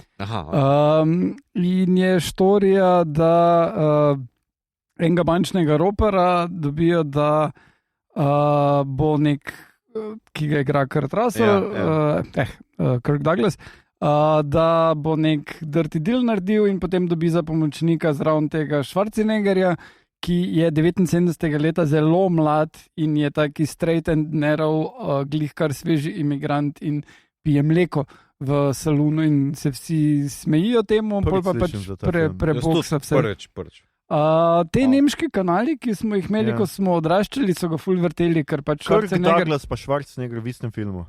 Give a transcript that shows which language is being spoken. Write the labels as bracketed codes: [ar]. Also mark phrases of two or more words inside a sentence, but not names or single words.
[sl] In je štorija, da enega bančnega ropera dobijo, da bo nek, ki ga igra Kurt Russell, Kirk Douglas, da bo nek [en] dirty deal [sl] naredil in potem dobi za pomočnika zraven tega Schwarzeneggerja, ki je 79. leta zelo mlad in je taki [en] straight and narrow, [sl] glihkar sveži imigrant in pije mleko v salonu in se vsi smejijo temu, pol pa pač preboksa vse. Prvič. Te nemški kanali, ki smo jih imeli, ko smo odraščali, so ga ful vrteli, ker pač Kirk Douglas pa Schwarzenegger v istem filmu.